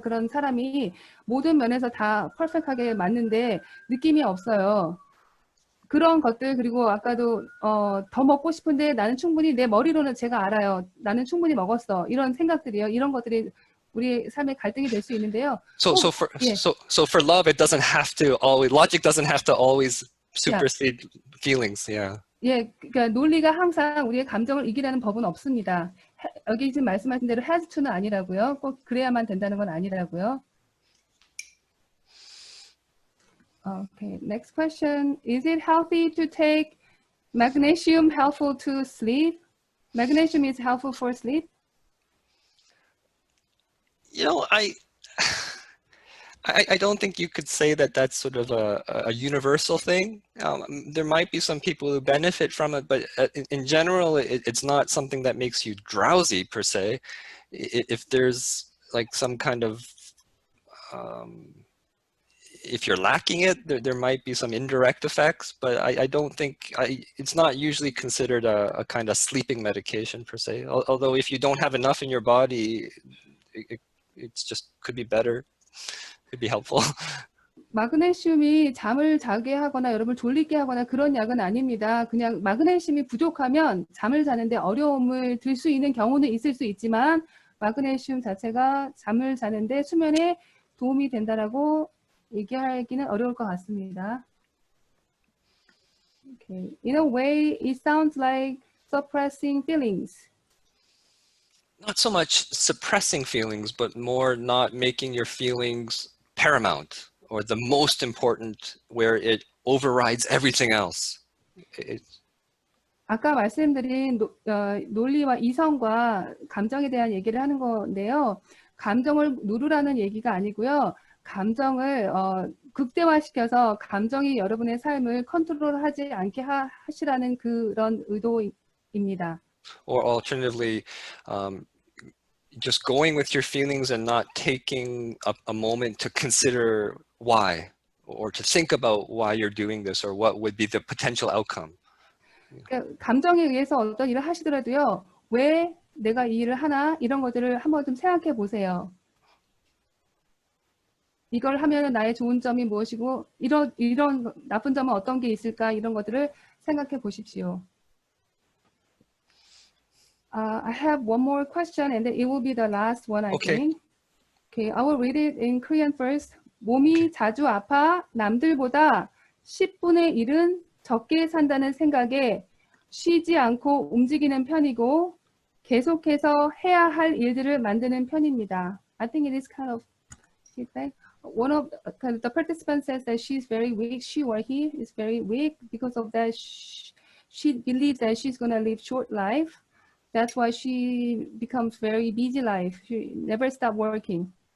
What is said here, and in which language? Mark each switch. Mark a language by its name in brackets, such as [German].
[Korean] 그런 사람이 모든 면에서 다 퍼펙트하게 맞는데 느낌이 없어요. 그런 것들 그리고 아까도 더 먹고 싶은데 나는 충분히 내 머리로는 제가 알아요. 나는 충분히 먹었어. 이런 생각들이요. 이런 것들이 우리 삶의 갈등이 될 수 있는데요. [English] So for love, it doesn't have to always logic doesn't have to always supersede feelings. Yeah. [Korean] 예, 그러니까 논리가 항상 우리의 감정을 이기라는 법은 없습니다. 여기 지금 말씀하신 대로 has to는 아니라고요. 꼭 그래야만 된다는 건 아니라고요. [English] Okay, next question. Is it healthy to take magnesium helpful to sleep? Magnesium is helpful for sleep? I don't think you could say that that's sort of a universal thing. There might be some people who benefit from it, but in general, it's not something that makes you drowsy per se. If there's like some kind of, if you're lacking it, there might be some indirect effects, but I don't think, it's not usually considered a kind of sleeping medication per se. Although if you don't have enough in your body, it's just could be better. Could be helpful. [Korean] 마그네슘이 잠을 자게 하거나 여러분을 졸리게 하거나 그런 약은 아닙니다. 그냥 마그네슘이 부족하면 잠을 자는데 어려움을 들 수 있는 경우는 있을 수 있지만 마그네슘 자체가 잠을 자는데 수면에 도움이 된다라고 얘기하기는 어려울 것 같습니다. [English] Okay. In a way, it sounds like suppressing feelings. Not so much suppressing feelings, but more not making your feelings paramount or the most important where it overrides everything else. [Korean] 아까 말씀드린 논리와 이성과 감정에 대한 얘기를 하는 건데요. 감정을 누르라는 얘기가 아니고요. 감정을 극대화시켜서 감정이 여러분의 삶을 컨트롤하지 않게 하시라는 그런 의도입니다. [English] Or alternatively, just going with your feelings and not taking a moment to consider why or to think about why you're doing this or what would be the potential outcome. [Korean] 그러니까 감정에 의해서 어떤 일을 하시더라도요. 왜 내가 이 일을 하나? 이런 것들을 한번 좀 생각해 보세요. 이걸 하면 나의 좋은 점이 무엇이고 이런 나쁜 점은 어떤 게 있을까? 이런 것들을 생각해 보십시오. [English] I have one more question and it will be the last one, I think. Okay, I will read it in Korean first. [Korean] 몸이 자주 아파 남들보다 10분의 1은 적게 산다는 생각에 쉬지 않고 움직이는 편이고 계속해서 해야 할 일들을 만드는 편입니다. [English] I think it is kind of feedback. One of the participants says that she's very weak. She or he is very weak. Because of that, she believes that she's going to live short life. That's why she becomes very busy life. She never stop working.